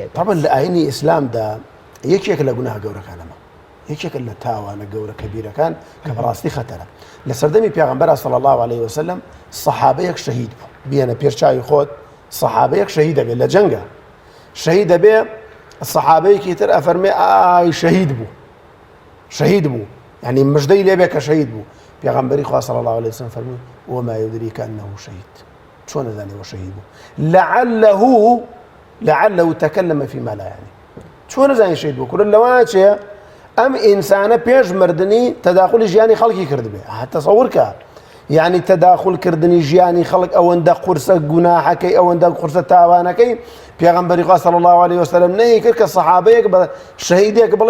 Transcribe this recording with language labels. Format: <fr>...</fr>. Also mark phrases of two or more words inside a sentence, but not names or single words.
<ckb>طبعا لە ئاینی ئیسلامدا یەکێک لە گوناه گەورەکانەمە یەکێکە لە تاوانە گەورە کەبیرەکان کە بەڕاستی خەتەرە لە سەردەمی پێغەمبەر</ckb> <ar>صلی الله عليه وسلم</ar> <ckb>سەحابەیەک شەهید بوو بێنە پێرچاوی خۆت سەحابەیەک شەهید دەبێت لە جەنگە شەهید دەبێ سەحابەیەکی تر ئەفەرمێ ئای شەهید بوو یعنی مژدەی لێبێ کە شەهید بوو پێغەمبەری خوا</ckb> <ar>صلی الله عليه وسلم</ar> <ckb>فەرمووی</ckb> <ar>وما يدريك أنه شهيد</ar> <ckb>چۆن نەزانێ شەهید بوو</ckb> <ar>لعله تكلم فيما لا يعني</ar> <ckb>چۆن نەزانێ شەهید بوو کورد لەوانە چێ ئەم ئینسانە پێش مردنی تەداخولی ژیانی خەڵکی کردبێ تەسەوور کە یعنی تەداخولکردنی ژیانی خەڵک ئەوەندە قورسە گوناحەکەی ئەوەندە قورسە تاوانەکەی پێغەمبەری خوا</ckb> <ar>صلی الله عليه وسلم</ar> <ckb>نەیەکرد کە سەحابەیەک بە شەهیدێک بڵێ</ckb>